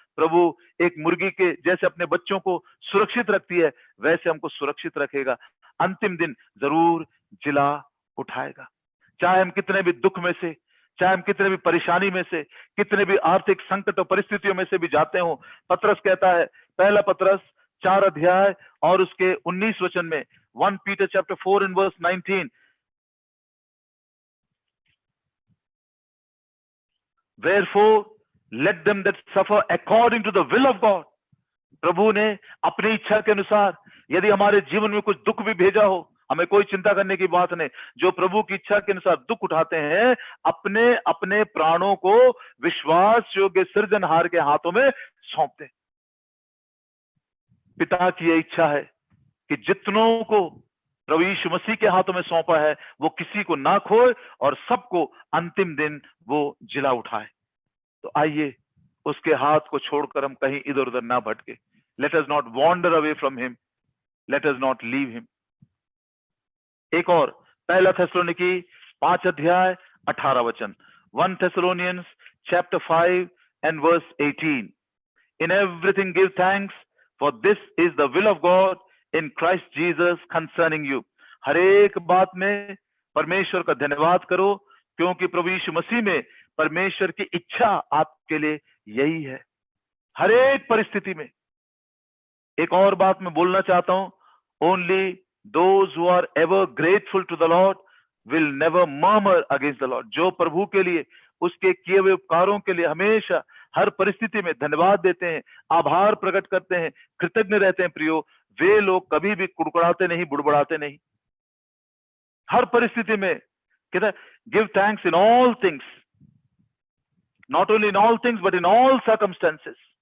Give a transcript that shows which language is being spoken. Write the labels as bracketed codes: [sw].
[hi] प्रभु एक मुर्गी के जैसे अपने बच्चों को सुरक्षित रखती है, वैसे हमको सुरक्षित रखेगा. अंतिम दिन जरूर जिला उठाएगा. चाहे हम कितने भी दुख में से, चाहे हम कितने भी परेशानी में से, कितने भी आर्थिक संकट और परिस्थितियों में से भी जाते हो. पतरस कहता है, पहला पतरस 4 अध्याय और उसके 19 वचन में, [en] 1 Peter chapter 4 and verse 19, wherefore let them that suffer according to the will of God. [hi] प्रभु ने अपनी इच्छा के अनुसार यदि हमारे जीवन में कुछ दुख भी भेजा हो, हमें कोई चिंता करने की बात नहीं. जो प्रभु की इच्छा के अनुसार दुख उठाते हैं, अपने अपने प्राणों को विश्वास योग्य सृजनहार के हाथों में सौंपते हैं. पिता की यह इच्छा है कि जितनों को प्रभु यीशु मसीह के हाथों में सौंपा है, वो किसी को ना खोए और सबको अंतिम दिन वो जिला उठाए. तो आइए उसके हाथ को छोड़कर हम कहीं इधर उधर ना भटके. [en] Let us not wander away from him, let us not leave him. [hi] एक और, पहला थेसलोनिकी 5 अध्याय 18 वचन, [en] 1 Thessalonians chapter 5 and verse 18, in everything give thanks, for this is the will of God in Christ Jesus concerning you. [hi] हर एक बात में परमेश्वर का धन्यवाद करो, क्योंकि प्रभु यीशु मसीह में परमेश्वर की इच्छा आपके लिए यही है. हर एक परिस्थिति में. एक और बात मैं बोलना चाहता हूं, [en] Only those who are ever grateful to the Lord will never murmur against the Lord. [hi] जो प्रभु के लिए, उसके किए हुए उपकारों के लिए हमेशा हर परिस्थिति में धन्यवाद देते हैं, आभार प्रकट करते हैं, कृतज्ञ रहते हैं, प्रियो, वे लोग कभी भी कुड़कुड़ाते नहीं, बुड़बुड़ाते नहीं. हर परिस्थिति में कहता है [en] Give thanks in all things, not only in all things but in all circumstances.